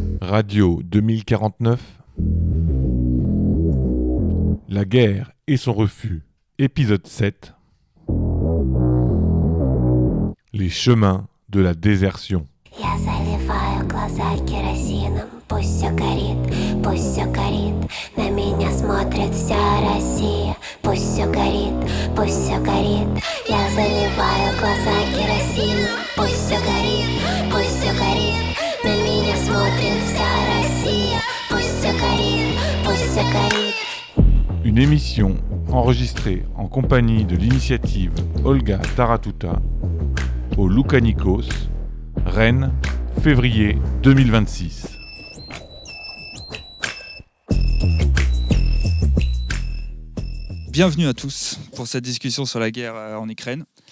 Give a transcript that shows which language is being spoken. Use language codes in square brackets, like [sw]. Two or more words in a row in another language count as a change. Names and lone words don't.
[fr] Radio 2049. La guerre et son refus. Épisode 7. Les chemins de la désertion. [ru] Я заливаю глаза керосином. Пусть все горит, пусть все горит. На меня смотрит вся Россия. Пусть все горит, пусть все горит. Я заливаю глаза керосином. Пусть все горит, пусть все горит. На меня смотрит вся Россия. Пусть все горит, пусть все горит. [fr] Une émission enregistrée en compagnie de l'initiative Olga Taratuta au Loukanikos, Rennes, février 2026. Bienvenue à tous pour cette discussion sur la guerre en Ukraine.